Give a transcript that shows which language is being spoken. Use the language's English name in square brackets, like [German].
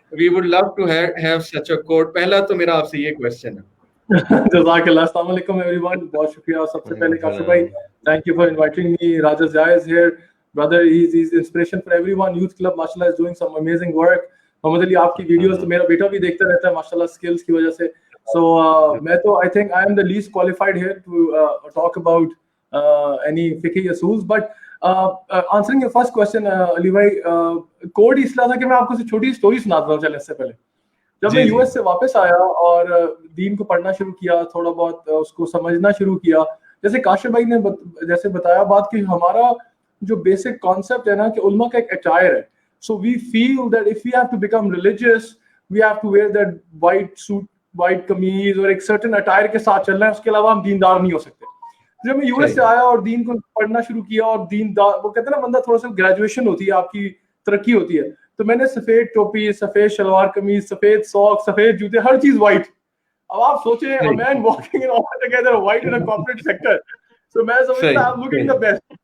[English] We would love to have such a quote. [Hindi] पहला तो मेरा आपसे ये क्वेश्चन है. जज़ाकल्लाह. अस्सलाम वालेकुम एवरीवन. बहुत शुक्रिया. सबसे पहले [English] काशिफ भाई, thank you for inviting me. Raja Zia is here. Brother, he is inspiration for everyone. Youth club माशाल्लाह is doing some amazing work. [Hindi] Mohammad Ali, आपकी वीडियोस तो मेरा बेटा भी देखता रहता है माशाल्लाह, स्किल्स की वजह से. [English] So [Hindi] मैं तो [English] I think I am the least qualified here to talk about any fiqhi issues, but answering your first question, Ali भाई, [Hindi] कोड इसलिए था कि मैं आपको छोटी स्टोरी सुनाता हूँ. चले, इससे पहले जब मैं यूएस से वापस आया और दीन को पढ़ना शुरू किया, थोड़ा बहुत उसको समझना शुरू किया, जैसे काशिफ भाई ने जैसे बताया बात कि हमारा जो बेसिक कॉन्सेप्ट है ना कि उल्मा का एक अटायर है. [English] So we feel that if we have to become religious, we have to wear that white suit, [Hindi] white कमीज और एक सर्टेन अटायर के साथ चलना है, उसके अलावा हम दीनदार नहीं हो सकते. जब मैं यूएस से आया और दीन को पढ़ना शुरू किया और दीनदार, वो कहते हैं ना बंदा थोड़ा सा ग्रेजुएशन होती है, आपकी तरक्की होती है, तो मैंने सफेद टोपी, सफेद शलवार कमीज, सफेद सॉक, सफेद जूते, हर चीज व्हाइट. अब आप सोचें, [English] a man walking in all together white in a corporate sector, so [Hindi] मैं समझता [English] I'm looking the best.